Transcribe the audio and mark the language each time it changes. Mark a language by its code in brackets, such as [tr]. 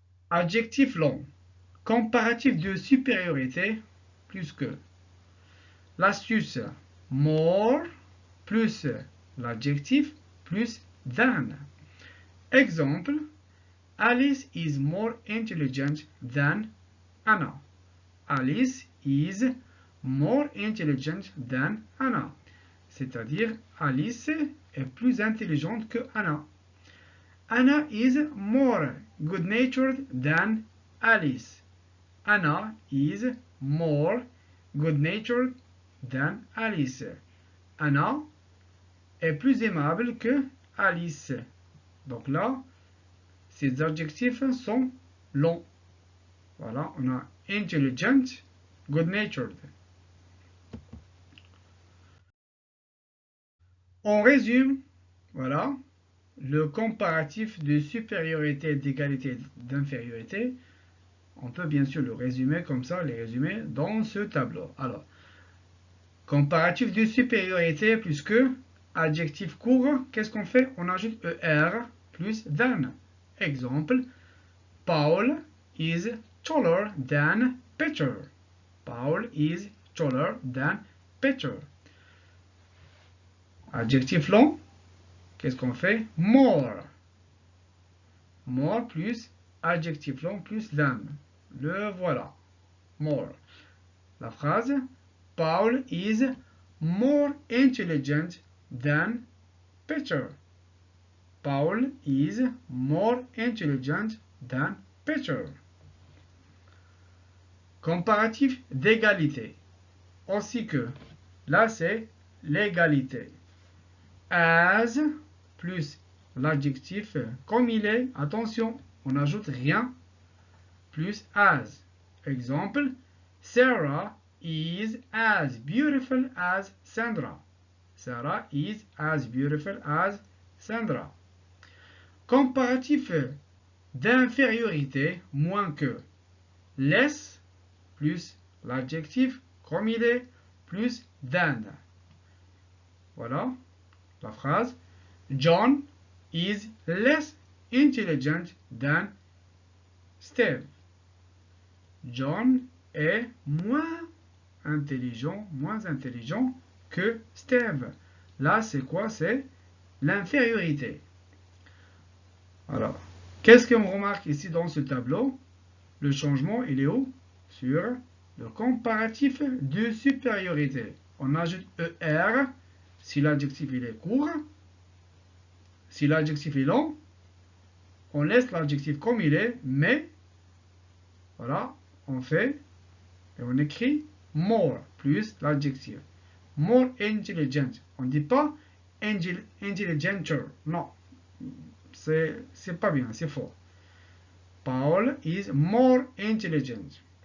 [fr] Adjectif long. Comparatif de supériorité plus que. L'astuce more plus l'adjectif plus than. Exemple. [en] Alice is more intelligent than Anna. Alice is more intelligent than Anna. [fr] C'est-à-dire, Alice est plus intelligente que Anna. [en] Anna is more good-natured than Alice. Anna is more good-natured than Alice. [fr] Anna est plus aimable que Alice. Donc là, ces adjectifs sont longs. Voilà, on a intelligent, good-natured. On résume, voilà, le comparatif de supériorité, d'égalité, d'infériorité. On peut bien sûr le résumer comme ça, les résumer dans ce tableau. Alors, comparatif de supériorité plus que, adjectif court, qu'est-ce qu'on fait? On ajoute ER plus than. Exemple, [en] Paul is taller than Peter. Paul is taller than Peter. [fr] Adjectif long, qu'est-ce qu'on fait? More. More plus adjectif long plus than. Le voilà. More. La phrase, [en] Paul is more intelligent than Peter. Paul is more intelligent than Peter. [fr] Comparatif d'égalité. Aussi que. Là, c'est l'égalité. As plus l'adjectif comme il est. Attention, on n'ajoute rien. Plus as. Exemple, [en] Sarah is as beautiful as Sandra. Sarah is as beautiful as Sandra. [fr] Comparatif d'infériorité, moins que. Less plus l'adjectif comme il est plus than. Voilà la phrase. [en] John is less intelligent than Steve. [fr] John est moins intelligent que Steve. Là, c'est quoi? C'est l'infériorité. Alors, qu'est-ce qu'on remarque ici dans ce tableau? Le changement, il est où? Sur le comparatif de supériorité. On ajoute ER si l'adjectif il est court. Si l'adjectif est long, on laisse l'adjectif comme il est, mais voilà, on fait et on écrit more plus l'adjectif. More intelligent. On ne dit pas intelligenter. Non, c'est pas bien, c'est faux. [en] Paul is more intelligent.